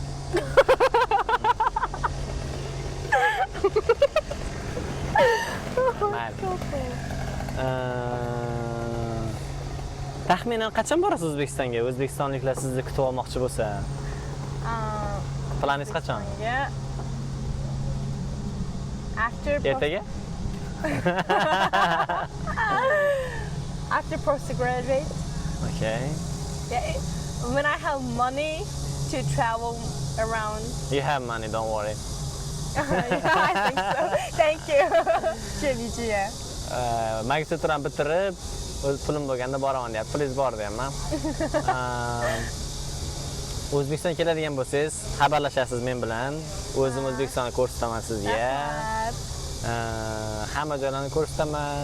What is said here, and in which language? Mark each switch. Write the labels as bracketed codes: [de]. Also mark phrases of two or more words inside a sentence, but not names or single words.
[uz] Taxminan qachon borasiz O'zbekistonga? O'zbekistonliklar sizni kutib olmoqchi bo'lsa. Planingiz qachon? [en] After [uz] Ertaga? [en] after postgraduate, Okay. yeah, when I have money to travel around. You have money, don't worry. Yeah, I think so. Thank you. Kebijiya. [uz] Magistraturani bitirib, o'z pulim bo'lganda boraman deyapti. Pulingiz bor deyapman. O'zbekistonga keladigan bo'lsangiz, xabarlashasiz men bilan. O'zim O'zbekistonni ko'rsataman sizga. Rahmat. Hamma joylarni ko'rsataman.